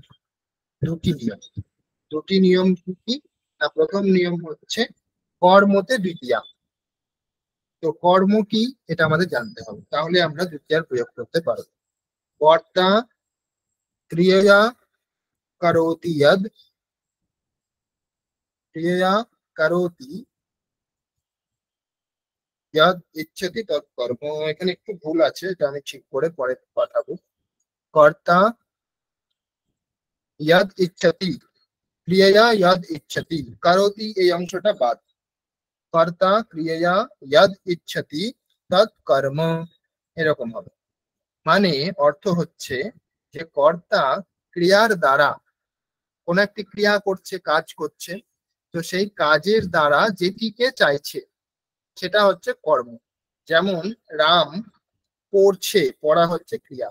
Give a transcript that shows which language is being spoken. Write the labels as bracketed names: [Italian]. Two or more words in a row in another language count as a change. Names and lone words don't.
[Bangla] দুটি নিয়ম, দুটি নিয়ম কি কি? না, প্রথম নিয়ম হচ্ছে কর্মতে দ্বিতীয়া। তো কর্ম কি এটা আমাদের জানতে হবে, তাহলে আমরা দ্বিতীয়ার প্রয়োগ করতে পারবো। কর্তা, ক্রিয়া, [Sanskrit] करोति यद क्रियया करोति यद इच्छति तत् कर्म। [Bangla] এখানে একটু ভুল আছে, এটা আমি ঠিক করে পরে পাঠাবো। [Sanskrit] কর্তা यद इच्छति क्रियया यद इच्छति करोति [Bangla] এই অংশটা বাদ। [Sanskrit] কর্তা ক্রিয়া यद इच्छति तत् कर्म [Bangla] এরকম হবে। মানে অর্থ হচ্ছে যে কর্তা ক্রিয়ার দ্বারা কোন একটি ক্রিয়া করছে, কাজ করছে, তো সেই কাজের দ্বারা যেটিকে চাইছে সেটা হচ্ছে কর্ম। যেমন রাম পড়ছে, পড়া হচ্ছে ক্রিয়া।